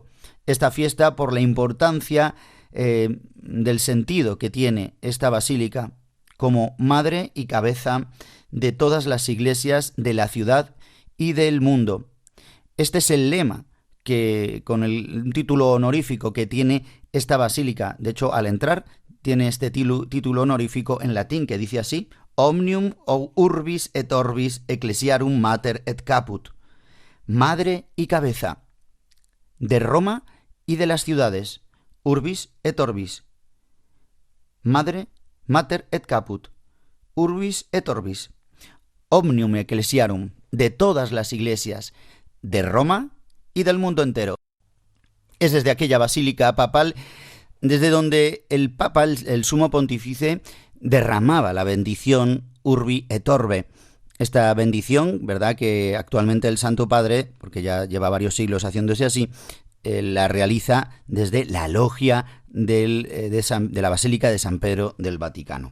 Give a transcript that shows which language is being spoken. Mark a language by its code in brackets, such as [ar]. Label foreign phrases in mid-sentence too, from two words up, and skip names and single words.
[es] Esta fiesta, por la importancia del sentido que tiene esta basílica como madre y cabeza de todas las iglesias de la ciudad y del mundo. Este es el lema que, con el título honorífico que tiene esta basílica. De hecho, al entrar, tiene este título honorífico en latín que dice así: [la] Omnium urbis et orbis ecclesiarum mater et caput. [es] Madre y cabeza de Roma y de las ciudades. [la] Urbis et orbis. Madre, mater et caput. Urbis et orbis. Omnium ecclesiarum, [es] de todas las iglesias de Roma y del mundo entero. Es desde aquella basílica papal desde donde el Papa, el sumo pontífice, derramaba la bendición [la] Urbi et Orbe. [es] Esta bendición, ¿verdad?, que actualmente el Santo Padre, porque ya lleva varios siglos haciéndose así, la realiza desde la logia de la Basílica de San Pedro del Vaticano.